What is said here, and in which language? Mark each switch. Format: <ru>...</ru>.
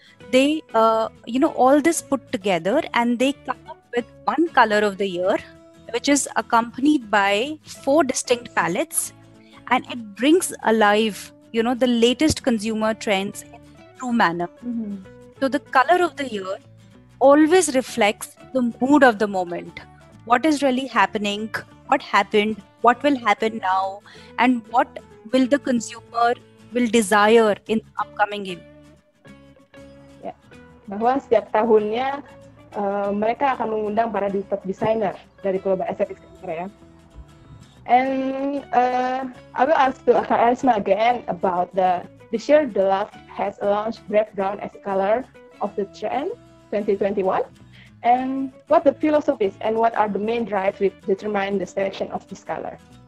<en>They, all this put together and they come up with one color of the year, which is accompanied by 4 distinct palettes, and it brings alive, the latest consumer trends in a true manner. Mm-hmm. So the color of the year always reflects the mood of the moment. What is really happening, what happened, what will happen now, and what will the consumer will desire in upcoming year.</en> <id>Ya, bahwa setiap tahunnya mereka akan mengundang para top designer dari Global Aesthetic Center ya.</id> <en>And I will ask to Karisma again about this year Dulux has launched Brave Brown as color of the trend 2021, and what the philosophies and what are the main drives which determine the selection of this color.</en>